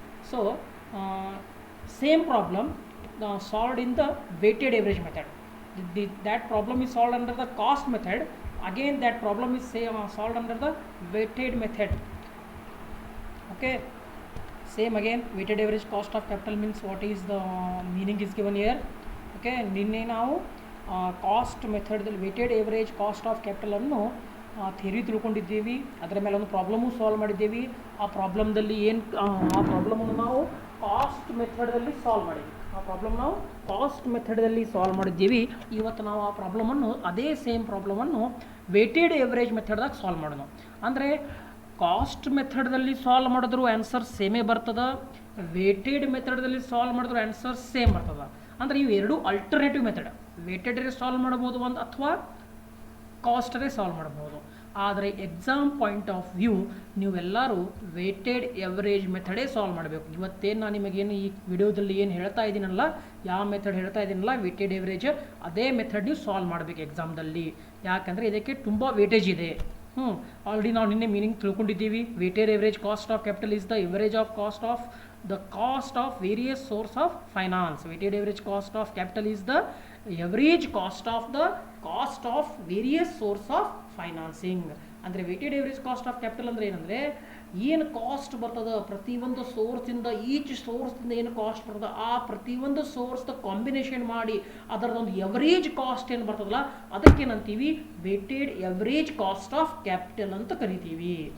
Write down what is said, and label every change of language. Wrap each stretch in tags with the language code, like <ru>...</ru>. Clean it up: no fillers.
<en>So same problem solved in the weighted average method. That problem is solved under the cost method. Again that problem is solved under the weighted method. Okay, same again weighted average cost of capital means what is the meaning is given here.</en> <kn>Okay, ನಿನ್ನೆ ನಾವು cost ಮೆಥಡ್ದಲ್ಲಿ weighted ಏವರೇಜ್ cost of ಕ್ಯಾಪಿಟಲನ್ನು theory ತಿಳ್ಕೊಂಡಿದ್ದೀವಿ. ಅದರ ಮೇಲೆ ಒಂದು problem solve ಮಾಡಿದ್ದೀವಿ. ಆ ಪ್ರಾಬ್ಲಮ್ದಲ್ಲಿ ಆ ಪ್ರಾಬ್ಲಮನ್ನು ನಾವು cost ಮೆಥಡಲ್ಲಿ solve ಮಾಡಿದ್ವಿ. ಆ ಪ್ರಾಬ್ಲಮ್ ನಾವು ಕಾಸ್ಟ್ ಮೆಥಡಲ್ಲಿ ಸಾಲ್ವ್ ಮಾಡಿದ್ದೀವಿ. ಇವತ್ತು ನಾವು ಆ ಪ್ರಾಬ್ಲಮನ್ನು ಅದೇ ಸೇಮ್ ಪ್ರಾಬ್ಲಮನ್ನು ವೇಟೆಡ್ ಏವರೇಜ್ ಮೆಥಡ್ದಾಗ ಸಾಲ್ವ್ ಮಾಡೋಣ. ಅಂದರೆ ಕಾಸ್ಟ್ ಮೆಥಡ್ದಲ್ಲಿ ಸಾಲ್ವ್ ಮಾಡಿದ್ರು ಆನ್ಸರ್ ಸೇಮೇ ಬರ್ತದೆ, ವೇಟೆಡ್ ಮೆಥಡ್ದಲ್ಲಿ ಸಾಲ್ವ್ ಮಾಡಿದ್ರು ಆನ್ಸರ್ ಸೇಮ್ ಬರ್ತದೆ. ಅಂದರೆ ಇವು ಎರಡು ಅಲ್ಟರ್ನೇಟಿವ್ ಮೆಥಡ್. ವೇಟೆಡೇ ಸಾಲ್ವ್ ಮಾಡ್ಬೋದು ಒಂದು ಅಥವಾ ಕಾಸ್ಟರೇ ಸಾಲ್ವ್ ಮಾಡ್ಬೋದು. ಆದರೆ</kn> <en>exam point of view</en> <kn>ನೀವೆಲ್ಲರೂ ವೇಟೆಡ್ ಎವರೇಜ್ ಮೆಥಡೇ ಸಾಲ್ವ್ ಮಾಡಬೇಕು. ಇವತ್ತೇನು ನಾನು ನಿಮಗೇನು ಈ ವಿಡಿಯೋದಲ್ಲಿ ಏನು ಹೇಳ್ತಾ ಇದ್ದೀನಲ್ಲ, ಯಾವ ಮೆಥಡ್ ಹೇಳ್ತಾ ಇದ್ದೀನಲ್ಲ ವೇಟೆಡ್ ಎವರೇಜ್, ಅದೇ ಮೆಥಡ್ ನೀವು ಸಾಲ್ವ್ ಮಾಡಬೇಕು ಎಕ್ಸಾಮ್ದಲ್ಲಿ. ಯಾಕಂದರೆ ಇದಕ್ಕೆ ತುಂಬ ವೇಟೇಜ್ ಇದೆ. ಆಲ್ರೆಡಿ ನಾವು ನಿನ್ನೆ meaning ತಿಳ್ಕೊಂಡಿದ್ದೀವಿ.</kn> <en>Weighted average cost of capital is the average of cost of the cost of various source of finance. Weighted average cost of capital is the average cost of the cost of various source of financing.</en> <kn>ಅಂದರೆ weighted average cost of capital ಅಂದರೆ ಏನಂದರೆ ಏನು cost ಬರ್ತದೆ ಪ್ರತಿಯೊಂದು ಸೋರ್ಸಿಂದ, each ಸೋರ್ಸಿಂದ ಏನು cost ಬರ್ತದೆ ಆ ಪ್ರತಿಯೊಂದು ಸೋರ್ಸ್ದ ಕಾಂಬಿನೇಷನ್ ಮಾಡಿ ಅದರದೊಂದು ಎವರೇಜ್ ಕಾಸ್ಟ್ ಏನು ಬರ್ತದಲ್ಲ ಅದಕ್ಕೇನಂತೀವಿ weighted average cost of capital ಅಂತ ಕರಿತೀವಿ.</kn>